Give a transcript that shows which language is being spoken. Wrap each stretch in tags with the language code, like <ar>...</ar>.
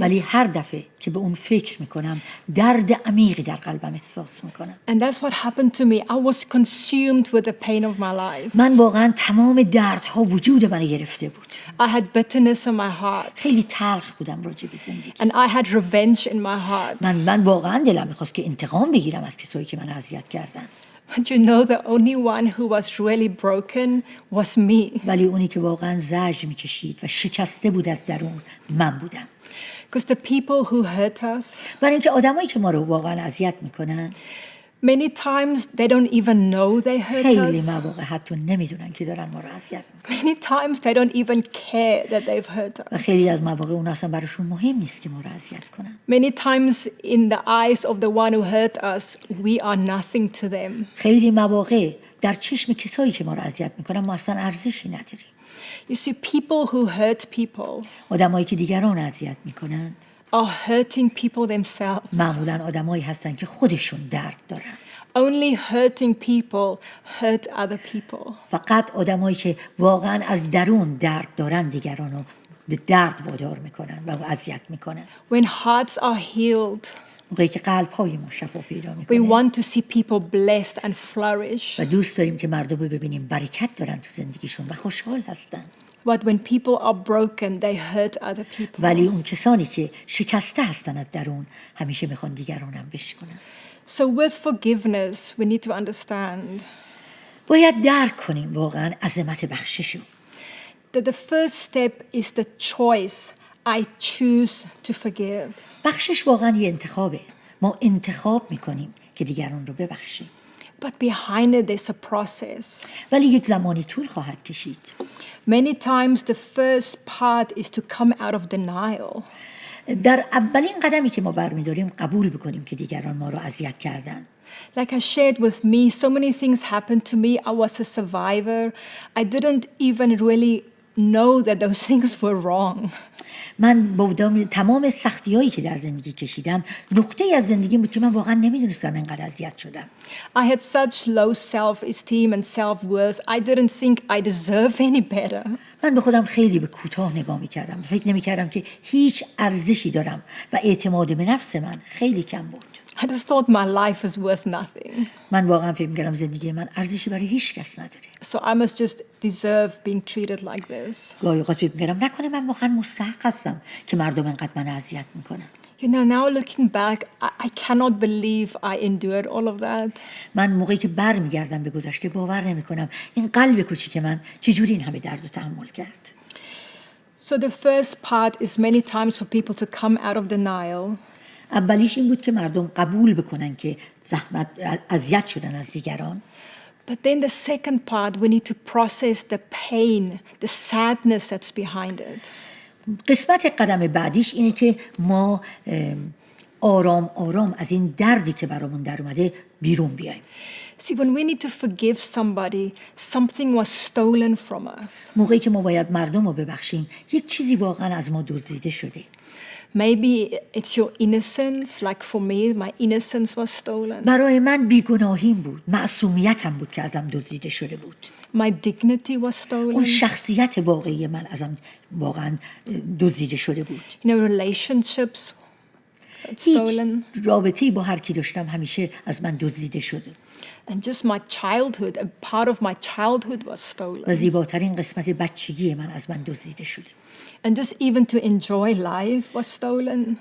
<fa>ولی هر دفعه که به اون فکر میکنم، درد عمیقی در قلبم احساس میکنم.</fa> <en>And that's what happened to me. I was consumed with the pain of my life.</en> <fa>من واقعا تمام دردها وجود منو گرفته بود.</fa> <en>I had bitterness in my heart.</en> <fa>خیلی تلخ بودم راجع به زندگی.</fa> <en>And I had revenge in my heart.</en> <fa>من واقعا دلم میخواست که انتقام بگیرم از کسایی که منو اذیت کردن.</fa> <en>But you know, the only one who was really broken was me.</en> <fa>ولی اونی که واقعا زجر میکشید و شکسته بود از درون من بودم.</fa> <en>Because the people who hurt us,</en> <fa>برای اینکه آدمایی که ما رو واقعا اذیت میکنن</fa> <en>many times they don't even know they hurt</en> <fa>خیلی</fa> <en>us.</en> <fa>مواقع حتی نمیدونن که دارن ما رو اذیت میکنن.</fa> <en>Many times they don't even care that they've hurt</en> <fa>و</fa> <en>us.</en> <fa>خیلی از مواقع اون اصلا براشون مهم نیست که ما رو اذیت کنن.</fa> <en>Many times in the eyes of the one who hurt us, we are nothing to them.</en> <fa>خیلی مواقع در چشم کسایی که ما رو اذیت میکنن ما اصلا ارزشی نداریم.</fa> <en>You see, people who hurt people</en> <fa>آدمایی که دیگران اذیت میکنن</fa> <en>are hurting people themselves.</en> <fa>معمولا آدمایی هستن که خودشون درد دارن.</fa> <en>Only hurting people hurt other people.</en> <fa>فقط آدمایی که واقعا از درون درد دارن دیگران رو به درد وادار میکنن و اذیت میکنن.</fa> <en>When hearts are healed,</en> <fa>موقعی که قلب‌های ما شفا پیدا</fa> <en>we</en> <fa>میکنه</fa> <en>want to see people blessed and flourish.</en> <fa>و دوست داریم که مردم رو ببینیم برکت دارن تو زندگیشون و خوشحال هستن.</fa> <en>But when people are broken, they hurt other people.</en> <fa>ولی اون کسانی که شکسته هستند از درون همیشه میخوان دیگرانم بشکنن.</fa> <en>So with forgiveness, we need to understand</en> <fa>باید درک کنیم واقعا عظمت بخشش رو.</fa> <en>that the first step is the choice. I choose to forgive.</en> <fa>بخشش واقعا یه انتخابه. ما انتخاب میکنیم که دیگران رو ببخشیم.</fa> <en>But behind it, there's a process.</en> <fa>ولی یک زمانی طول خواهد کشید.</fa> <en>Many times, the first part is to come out of denial.</en> <fa>در اولین قدمی که ما برمیداریم قبول بکنیم که دیگران ما رو اذیت کردن.</fa> <en>Like I shared with me, so many things happened to me. I was a survivor. I didn't even really know that those things were wrong.</en> <fa>من با تمام سختی‌هایی که در زندگی کشیدم نقطه‌ای از زندگی بود که من واقعا نمیدونستم اینقدر اذیت شدم.</fa> <en>I had such low self-esteem and self-worth. I didn't think I deserved any better.</en> <fa>من به خودم خیلی به کوتاه نگاه می‌کردم. فکر نمی‌کردم که هیچ ارزشی دارم و اعتماد به نفس من خیلی کم بود.</fa> <en>I just thought my life is worth nothing.</en> <fa>من واقعا فکر می‌کردم زندگی من ارزشی برای هیچ کس نداره.</fa> <en>So I must just deserve being treated like this.</en> <fa>گاهی اوقات فکر می‌کردم نکنه من واقعا مستحق هستم که مردم اینقدر من اذیت می‌کنن.</fa> <en>You know, now looking back, I cannot believe I endured all of that.</en> <fa>من موقعی که برمیگردم به گذشته باور نمی‌کنم این قلب کوچیک من چجوری این همه درد و تحمل کرد.</fa> <en>So the first part is many times for people to come out of denial.</en> <fa>اولیش این بود که مردم قبول بکنن که زحمت اذیت شدن از دیگران.</fa> <en>But then the second part, we need to process the pain, the sadness that's behind it.</en> <fa>قسمت قدم بعدیش اینه که ما آرام آرام از این دردی که برامون در اومده بیرون بیایم.</fa> <en>See, when we need to forgive somebody, something was stolen from us.</en> <fa>موقعی که ما باید مردم رو ببخشیم یک چیزی واقعا از ما دزدیده شده.</fa> <en>Maybe it's your innocence, like for me, my innocence was stolen.</en> <fa>برای من بیگناهیم بود، معصومیتم بود که ازم دزدیده شده بود.</fa> <en>My dignity was</en> <fa>اون</fa> <en>stolen.</en> <fa>شخصیت واقعی من ازم واقعا دزدیده شده بود.</fa> <en>You know, relationships that's</en> <fa>هیچ</fa> <en>stolen.</en> <fa>رابطه‌ای با هر کی داشتم همیشه از من دزدیده شده.</fa> <en>And just my childhood, a part of my childhood was</en> <fa>و</fa> <en>stolen.</en> <fa>زیباترین قسمت بچگی من از من دزدیده شده.</fa> <en>And just even to enjoy life was stolen.</en>